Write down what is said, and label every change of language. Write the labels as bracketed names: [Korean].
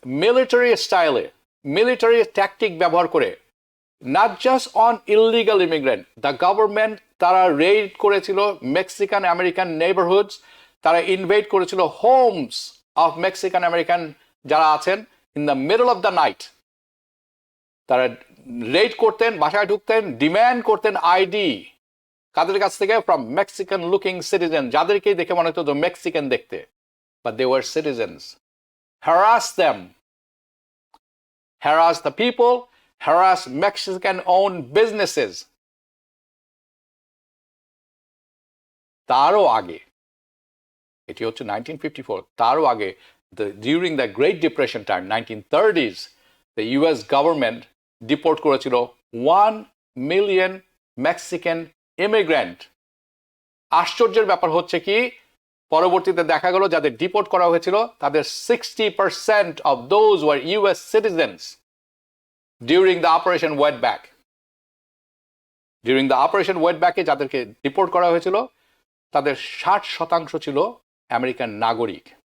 [Bangla] Military স্টাইলে, military tactic ব্যবহার করে, [English] not just on illegal immigrant, the government [Bangla] তারা রেইড করেছিল [English] Mexican American neighbourhoods, [Bangla] তারা ইনভেড করেছিল [English] homes of Mexican American [Bangla] যারা আছেন [English] In the middle of the night. [Bangla] তারা রেইড করতেন, বাসায় ঢুকতেন, ডিম্যান্ড করতেন আইডি কাদের কাছ থেকে? [English] from Mexican looking citizen, [Bangla] যাদেরকেই দেখে মনে হতো মেক্সিকান দেখতে, [English] but they were citizens. Harass them, harass the people, harass Mexican-owned businesses. [Bangla] তারও আগে, এটি হচ্ছে 1954, তারও আগে, [English] during the Great Depression time, 1930s, the US government deport [Bangla] করেছিল [English] 1 million Mexican immigrant. [Bangla] আশ্চর্যের ব্যাপার হচ্ছে কি, পরবর্তীতে দেখা গেল যাদের ডিপোর্ট করা হয়েছিল তাদের [English] 60% of those were US citizens during the Operation Wetback. During the Operation Wetback- [Bangla] এ যাদেরকে ডিপোর্ট করা হয়েছিল তাদের 60% ছিল আমেরিকান নাগরিক।